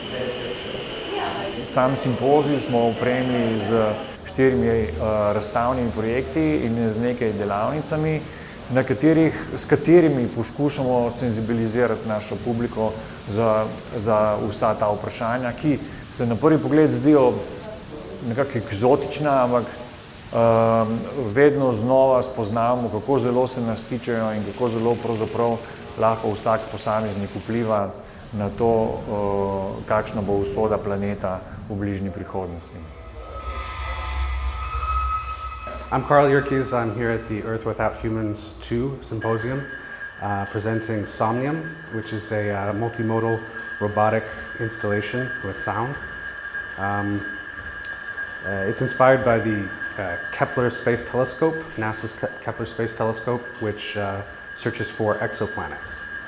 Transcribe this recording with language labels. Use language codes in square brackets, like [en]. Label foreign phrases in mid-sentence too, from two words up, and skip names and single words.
[sl] Sam simpozij smo opremili z 4 razstavnimi projekti in z nekaj delavnicami, s katerimi poskušamo senzibilizirati našo publiko za vsa ta vprašanja, ki se na prvi pogled zdijo nekako eksotična, ampak vedno znova spoznavamo, kako zelo se nas tičejo in kako zelo pravzaprav lahko vsak posameznik vpliva na to, kakšna bo usoda planeta v bližnji prihodnosti. [en] I'm Carl Yerkes. I'm here at the Earth Without Humans 2 Symposium, presenting Somnium, which is a multimodal robotic installation with sound. It's inspired by the Kepler Space Telescope, NASA's Kepler Space Telescope, which searches for exoplanets.